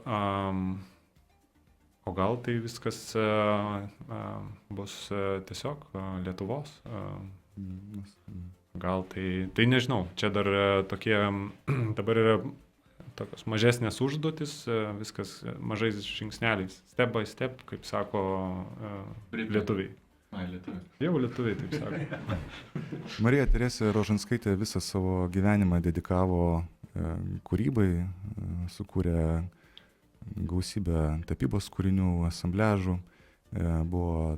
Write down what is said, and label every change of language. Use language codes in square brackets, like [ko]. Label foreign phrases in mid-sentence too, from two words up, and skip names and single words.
[lt] O gal tai viskas bus tiesiog Lietuvos. Gal tai nežinau, čia dar tokie, dabar yra tokios mažesnės užduotis, viskas mažais žingsneliais, [en] step by step, [lt] kaip sako lietuviai. Jau lietuviai taip sako. Marija Teresė Rožanskaitė visą savo gyvenimą dedikavo kūrybai, sukūrė gausybę tapybos kūrinių, asambliažų, buvo